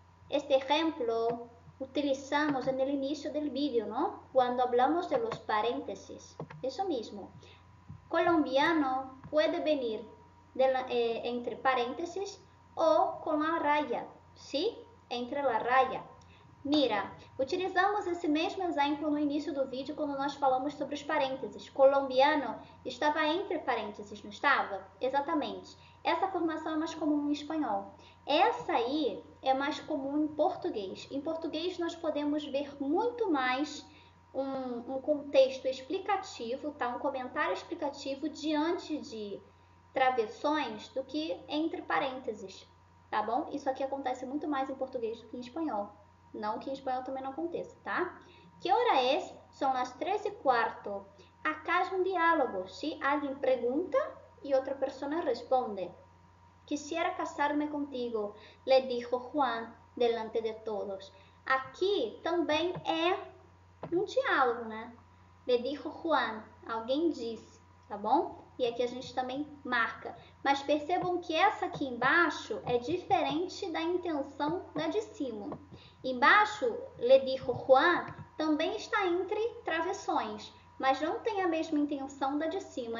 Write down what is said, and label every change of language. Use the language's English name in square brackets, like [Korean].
[Spanish] Este ejemplo utilizamos en el inicio del vídeo, ¿no? Cuando hablamos de los paréntesis. Eso mismo. Colombiano puede venir entre paréntesis o com a raya, ¿sí? Entre la raya. [Portuguese] Mira, utilizamos esse mesmo exemplo no início do vídeo quando nós falamos sobre os parênteses. Colombiano estava entre parênteses, não estava? Exatamente. Essa formação é mais comum em espanhol. Essa aí é mais comum em português. Em português nós podemos ver muito mais um contexto explicativo, tá? Um comentário explicativo diante de travessões do que entre parênteses, tá bom? Isso aqui acontece muito mais em português do que em espanhol. Não que em espanhol também não aconteça, tá? Que hora é? São as 3:15. Acá é um diálogo, ¿sí? Alguém pergunta e outra pessoa responde. [Spanish] Quisiera casarme contigo, le dijo Juan delante de todos. [Portuguese] Aqui também é um diálogo, né? [Spanish] Le dijo Juan, [Portuguese] alguém disse, tá bom? E aqui a gente também marca. Mas percebam que essa aqui embaixo é diferente da intenção da de cima. Embaixo, [Spanish] le dijo Juan, [Portuguese] também está entre travessões, mas não tem a mesma intenção da de cima.